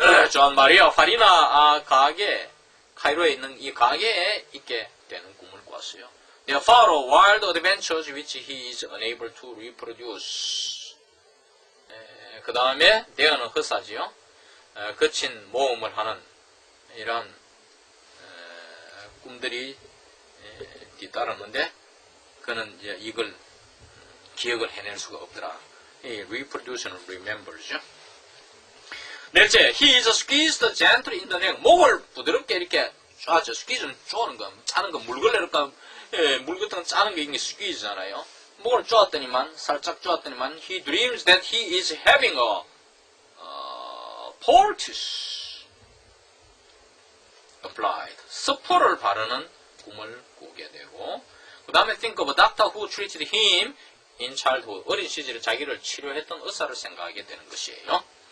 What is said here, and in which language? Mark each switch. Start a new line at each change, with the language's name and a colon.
Korean: 조한 마리아 파리나 가게, 카이로에 있는 이 가게에 있게 되는 꿈을 꿨어요.
English: There follow wild adventures which he is unable to reproduce.
Korean: 그 다음에 there는 허사지요. 거친 모험을 하는 이런 꿈들이 뒤따랐는데 그는 이제 이걸 기억을 해낼 수가 없더라. 이 reproduce는 remembers죠.
English: 넷째, he is squeezed gently in the neck.
Korean: 목을 부드럽게 이렇게 쪼았죠. squeeze는 쪼는 거, 짜는 거, 물걸레를까, 물 같은 거 짜는 게 이게 squeeze잖아요. 목을 쪼았더니만, 살짝 쪼았더니만,
English: he dreams that he is having a poultice applied.
Korean: 스포를 바르는 꿈을 꾸게 되고, 그 다음에
English: think of a doctor who treated him in childhood.
Korean: 어린 시절에 자기를 치료했던 의사를 생각하게 되는 것이에요.